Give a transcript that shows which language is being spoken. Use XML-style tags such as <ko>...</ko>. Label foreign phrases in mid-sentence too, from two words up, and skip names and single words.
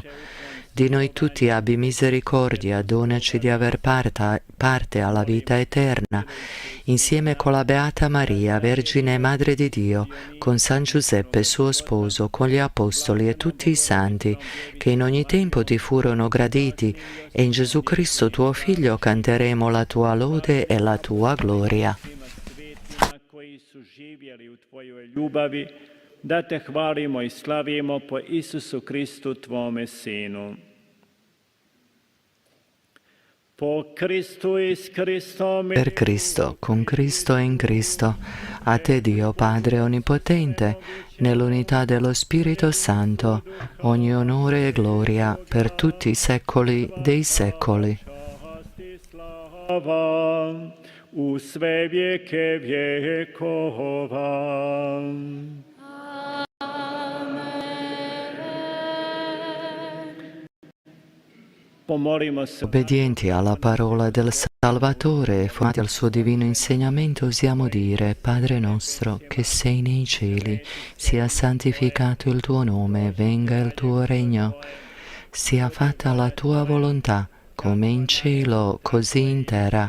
<it>Di noi tutti abbi misericordia, donaci di aver parte alla vita eterna, insieme con la Beata Maria, Vergine e Madre di Dio, con San Giuseppe suo sposo, con gli Apostoli e tutti i santi, che in ogni tempo ti furono graditi, e in Gesù Cristo tuo Figlio canteremo la tua lode e la tua gloria.</it> <hr>Ljubavi, da te hvalimo i slavimo po Isusu Kristu, tvome Sinu.</hr> <it>Per Cristo, con Cristo e in Cristo, a te Dio Padre Onnipotente, nell'unità dello Spirito Santo, ogni onore e gloria per tutti i secoli dei secoli.</it> <hr>U sve vijeke vjekova.</hr> <it>Obbedienti alla parola del Salvatore e formati al suo divino insegnamento, osiamo dire: Padre nostro che sei nei cieli, sia santificato il tuo nome, venga il tuo regno, sia fatta la tua volontà, come in cielo, così in terra.</it>